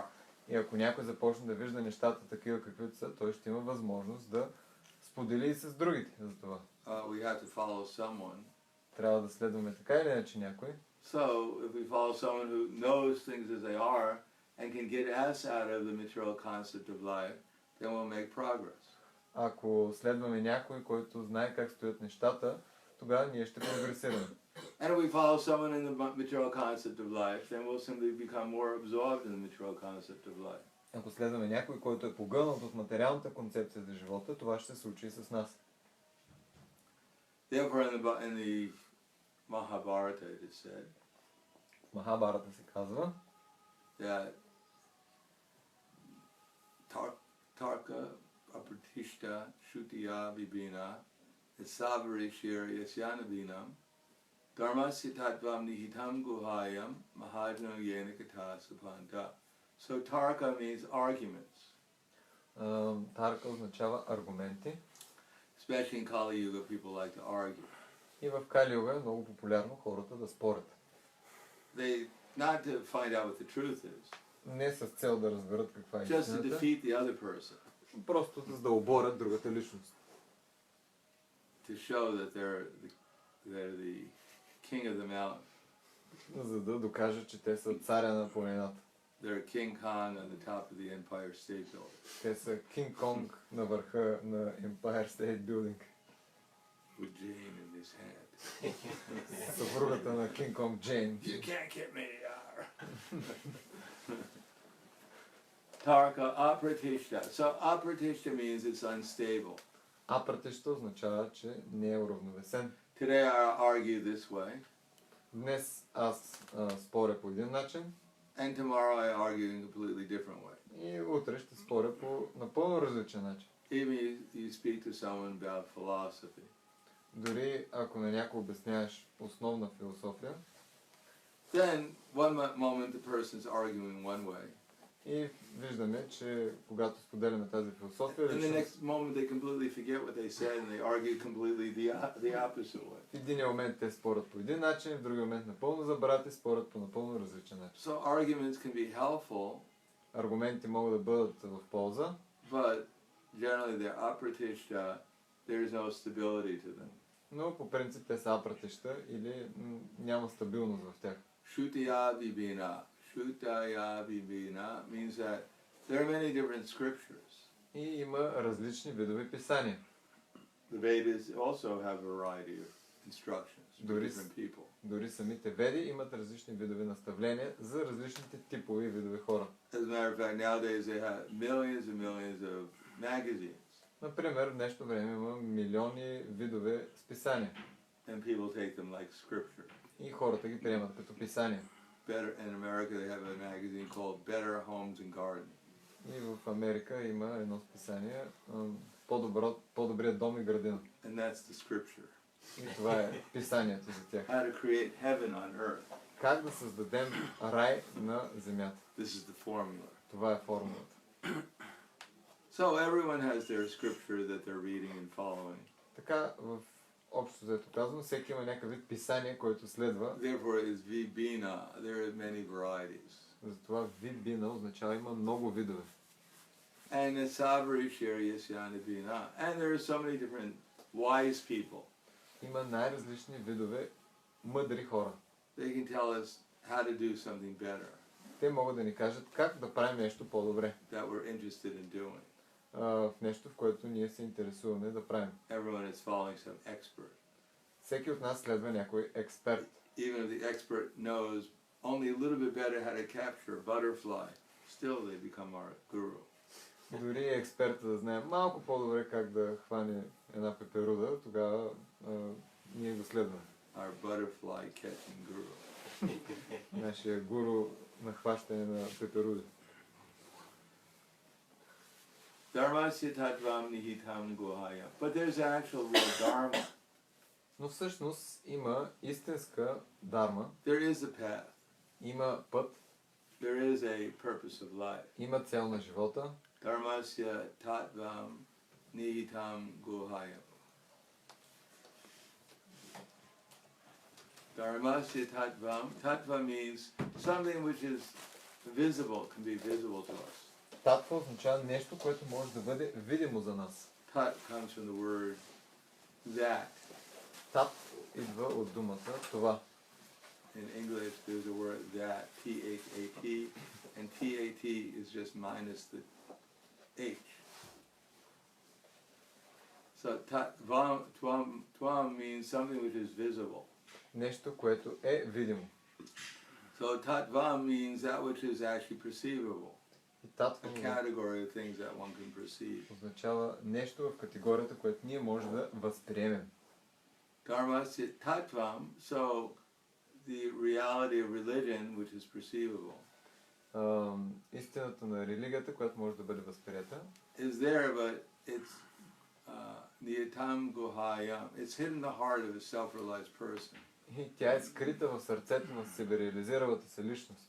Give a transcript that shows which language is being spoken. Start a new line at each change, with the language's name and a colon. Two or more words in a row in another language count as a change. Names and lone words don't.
Bulgarian: И ако някой започне да вижда нещата такива, каквито са, той ще има възможност да сподели и с другите за това.
English: We have to follow someone.
Bulgarian: Трябва да следваме така или иначе някой.
English: So, if we follow someone who knows things as they are and can get us out of the material concept of life, then we'll make progress.
Bulgarian: Ако следваме някой, който знае как стоят нещата, тогава ние ще прогресираме.
English: And if we follow someone in the material concept of life, then we'll simply become more absorbed in the material concept of life.
Bulgarian: Ако следваме някой, който е погълнат от материалната концепция за живота, това ще се случи и с нас.
English: Therefore, in the Mahabharata, it is said
Bulgarian: В Махабарата се казва,
Sanskrit: that Tarka apratishta shutiya vibhina savarishir yasyanavinam dharmasya tattvam nihitam guhayam mahajno yena katha supanta.
English: So Tarka means arguments.
Bulgarian: Тарка означава аргументи.
English: Especially in Kali Yuga, people like to argue.
Bulgarian: И в Кали Юга е много популярно хората да спорят.
English: Not to find out what the truth is.
Bulgarian: Не с цел да разберат каква е
English: Just to
Bulgarian: истината,
English: defeat the other person.
Bulgarian: просто за да оборят другата личност.
English: To show that they're the king of the mountain.
Bulgarian: За да докажат, че те са царя на планината.
English: They're King Kong on the top of the Empire State Building.
Bulgarian: Те са Кинг Конг на върха на Empire State Building.
English: With Jane in his hand.
Bulgarian: Съпругата на Кинг Конг Джейн.
English: You can't get me.
Sanskrit: Tarka apratishta.
English: So apratishta means it's unstable.
Bulgarian: Апратишта означава, че не е уравновесен.
English: Today I argue this way.
Bulgarian: Днес аз споря по един начин.
English: And tomorrow I argue in a completely different way.
Bulgarian: И утре ще споря по напълно различен начин.
English: Even you speak to someone about philosophy.
Bulgarian: Дори ако на някой обясняваш основна философия,
English: Then one moment the person's arguing one way.
Bulgarian: и виждаме, че когато споделяме тази философия,
English: In the next moment they completely forget what they said and they argue completely the opposite way.
Bulgarian: в един момент те спорят по един начин, в другия момент напълно забравят и спорят по напълно различен начин.
English: So arguments can be helpful.
Bulgarian: Аргументи могат да бъдат в полза,
English: But generally they're apratishta, there's no stability to them.
Bulgarian: но по принцип те са апратища или няма стабилност в тях.
Sanskrit: Shutaya vibhina. Shutaya vibhina
English: means that there are many different scriptures.
Bulgarian: И има различни видове писания.
English: The Vedas also have a variety of instructions for
Bulgarian: Дори,
English: different people.
Bulgarian: дори самите веди имат различни видове наставления за различните типове и видове хора.
English: As a matter of fact, nowadays they have millions and millions of magazines.
Bulgarian: Например, в днешно време има милиони видове списания.
English: And people take them like scripture.
Bulgarian: И хората ги приемат като писания.
English: Better in America they have a magazine called Better Homes and Gardens.
Bulgarian: И в Америка има едно списание По-добрият дом и градина.
English: And that's the scripture.
Bulgarian: И това е писанието за тях.
English: How to create heaven on earth.
Bulgarian: Как да създадем рай на земята.
English: This is the formula.
Bulgarian: Това е формулата.
English: So everyone has their scripture that they're reading and following.
Bulgarian: Така, в общо взето казано, всеки има някакъв вид писание, който следва.
English: Therefore is vibhina. There are many varieties.
Bulgarian: Затова вибина означава има много видове.
English: And the
Sanskrit: sabri shariyasya bina.
English: And there are so many different wise people.
Bulgarian: Има най-различни видове мъдри хора.
English: They can tell us how to do something better.
Bulgarian: Те могат да ни кажат как да правим нещо по-добре.
English: That we're interested in doing.
Bulgarian: В нещо, в което ние се интересуваме да правим.
English: Everyone is following some expert.
Bulgarian: Всеки от нас следва някой експерт.
English: Even if the expert knows only a little bit better how to capture a butterfly, still they become our guru.
Bulgarian: Дори експерта да знае малко по-добре как да хване една пеперуда, тогава ние го следваме.
English: Our butterfly catching guru.
Bulgarian: Нашия гуру на хващане на пеперуди.
Sanskrit: Dharmasya tattvam nihitam guhaya.
English: But there's an actual real dharma.
Bulgarian: Но всъщност има истинска дарма,
English: There is a path.
Bulgarian: има път,
English: There is a purpose of life.
Bulgarian: има цел на живота.
Sanskrit: Dharmasya tattvam nihitam guhaya. Dharmasya tattvam.
English: Tattva means something which is visible, can be visible to us.
Bulgarian: Татва означава нещо, което може да бъде видимо за нас.
English: Tat comes from the word that.
Bulgarian: Тат идва от думата това.
English: In English, there's a word that, T-H-A-T, and T-A-T is just minus the H. So tvam means something which is visible.
Bulgarian: Нещо, което е видимо.
English: So tatvam means that which is actually perceivable.
Bulgarian: И татва
English: A category of things that one can perceive.
Bulgarian: означава нещо в категорията, което ние можем да възприемем.
Sanskrit: Dharmasya tattvam,
English: so the reality of religion which is perceivable.
Bulgarian: Истината на религията, която може да бъде възприета,
English: is there, but it's
Sanskrit: niyatam guhayam.
English: It's hidden in the heart of a self-realized person. и тя е скрита в сърцето на себереализиралата се личност.